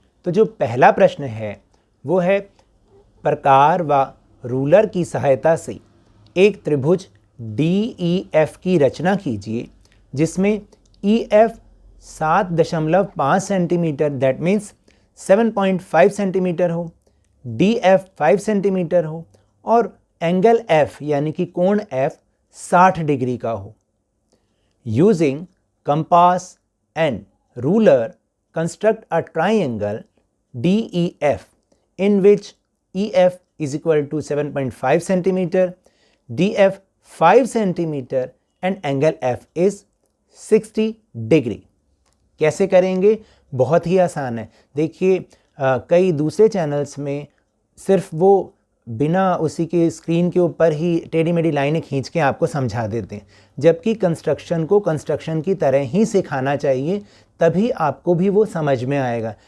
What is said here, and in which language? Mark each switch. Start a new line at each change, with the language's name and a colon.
Hindi: तो जो पहला प्रश्न है वो है, प्रकार व रूलर की सहायता से एक त्रिभुज DEF की रचना कीजिए जिसमें EF 7.5 centimetre,
English: that means
Hindi: 7.5 centimetre हो, DF 5 सेंटीमीटर हो और एंगल F यानी कि कोण F 60 डिग्री का हो।
English: Using compass and ruler, construct a triangle DEF in which EF is equal to 7.5 centimeter, DF 5 centimeter and angle F is 60 degree.
Hindi: कैसे करेंगे? बहुत ही आसान है। देखिए कई दूसरे चैनल्स में सिर्फ वो बिना उसी के स्क्रीन के ऊपर ही टेढ़ी मेढ़ी लाइनें खींच के आपको समझा देते हैं, जबकि कंस्ट्रक्शन को कंस्ट्रक्शन की तरह ही सिखाना चाहिए, तभी आपको भी वो समझ में आएगा।